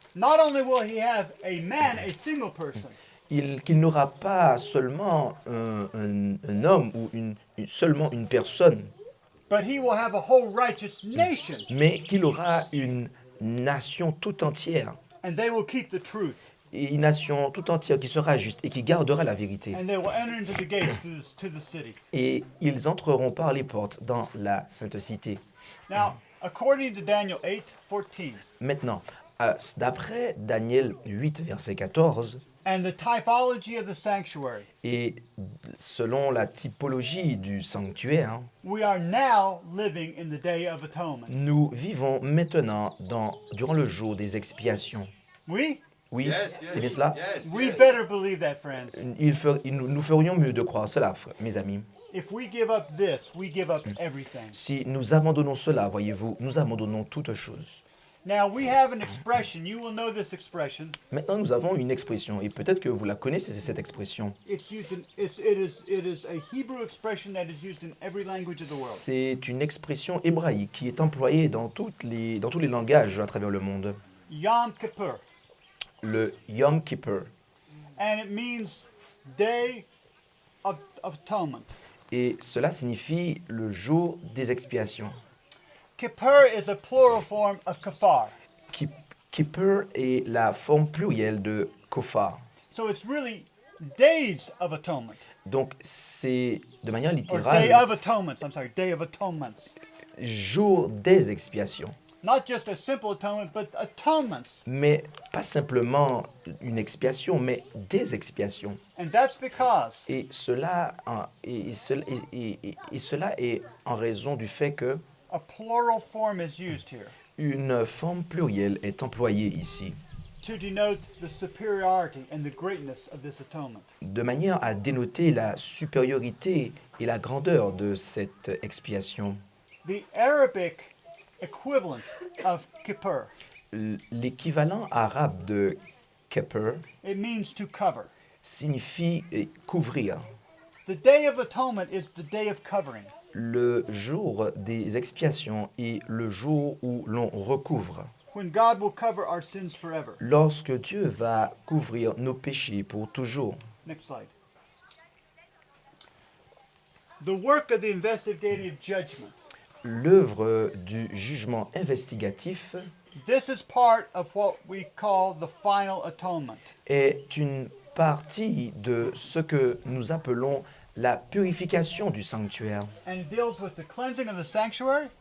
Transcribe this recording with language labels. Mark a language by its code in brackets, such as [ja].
[en] not only will he have a man, a single person, [fr] qu'il n'aura pas seulement un homme ou seulement une personne, [en] but he will have a whole righteous nation, [fr] mais qu'il aura une nation tout entière. [en] and they will keep the truth, [fr] Et une nation tout entière qui sera juste et qui gardera la vérité. [en] and they will enter into the gates to the city. [fr] Et ils entreront par les portes dans la sainte cité. [en] Now, according to Daniel 8:14, [fr] Maintenant, d'après Daniel 8, verset 14, [en] and the typology of the sanctuary, [fr] et selon la typologie du sanctuaire, [en] we are now living in the day of atonement. [fr] nous vivons maintenant durant le jour des expiations. [en] We [fr] Oui, [en] Yes, [fr] c'est bien cela. [en] Yes, we yes. better believe that, friends. [fr] Nous ferions mieux de croire cela, mes amis. [en] If we give up this, we give up everything. [fr] Si nous abandonnons cela, voyez-vous, nous abandonnons toutes choses. [en] Now, we have an expression. You will know this expression. [fr] Maintenant, nous avons une expression, et peut-être que vous la connaissez, cette expression. [en] It is a Hebrew expression that is used in every language of the world. [fr] C'est une expression hébraïque qui est employée dans tous les langages à travers le monde. [en] Yom Kippur. [fr] Le Yom Kippur. [en] and it means day of atonement. [fr] Et cela signifie le jour des expiations. [en] Kippur is a plural form of kafar. [fr] Kippur est la forme plurielle de Kofar. [en] So it's really days of atonement. [fr] Donc c'est de manière [en] Or day [fr] littérale [en] of atonements. I'm sorry, day of atonements. [fr] jour des expiations. [en] Not just a simple atonement, but atonements. [fr] Mais pas simplement une expiation, mais des expiations. [en] And that's because [fr] Et cela est en raison du fait que [en] a plural form is used here [fr] une forme plurielle est employée ici, [en] to denote the superiority and the greatness of this atonement. [fr] de manière à dénoter la supériorité et la grandeur de cette expiation. [en] The Arabic equivalent of Kippur, [fr] L'équivalent arabe de Kippur [en] it means to cover. [fr] signifie couvrir. [en] The Day of Atonement is the day of covering. [fr] Le jour des expiations est le jour où l'on recouvre. [en] When God will cover our sins forever. [fr] Lorsque Dieu va couvrir nos péchés pour toujours. [en] Next slide. The work of the investigative judgment. [fr] L'œuvre du jugement investigatif [en] This is part of what we call the final atonement. [fr] est une partie de ce que nous appelons la purification du sanctuaire. [en] And it deals with the cleansing of the sanctuary